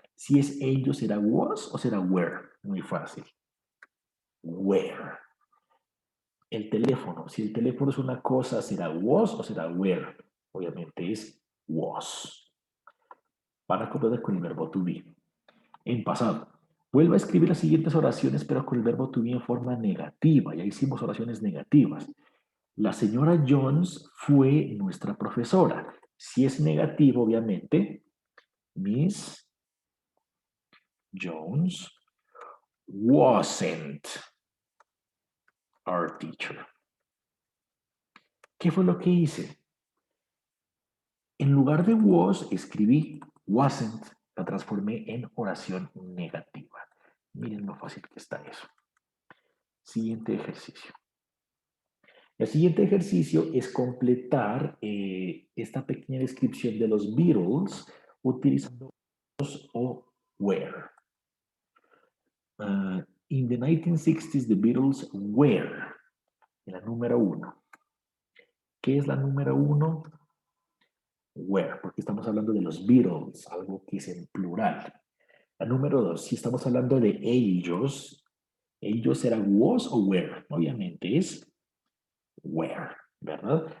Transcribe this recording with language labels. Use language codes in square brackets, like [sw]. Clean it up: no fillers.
[es] Si es ellos, ¿será was o será were? Muy fácil. Where. El teléfono. Si el teléfono es una cosa, ¿será was o será were? Obviamente es was. Para completar con el verbo to be. En pasado. Vuelvo a escribir las siguientes oraciones, pero con el verbo to be en forma negativa. Ya hicimos oraciones negativas. La señora Jones fue nuestra profesora. Si es negativo, obviamente, [en] Miss Jones wasn't our teacher. [es] ¿Qué fue lo que hice? En lugar de was, escribí wasn't, la transformé en oración negativa. Miren lo fácil que está eso. Siguiente ejercicio. El siguiente ejercicio es completar esta pequeña descripción de los Beatles utilizando was o were. [en] In the 1960s, the Beatles were. [es] En la número 1. ¿Qué es la número 1? Were, porque estamos hablando de los Beatles, algo que es en plural. La número 2, si estamos hablando de ellos será was o were. Obviamente es were, ¿verdad?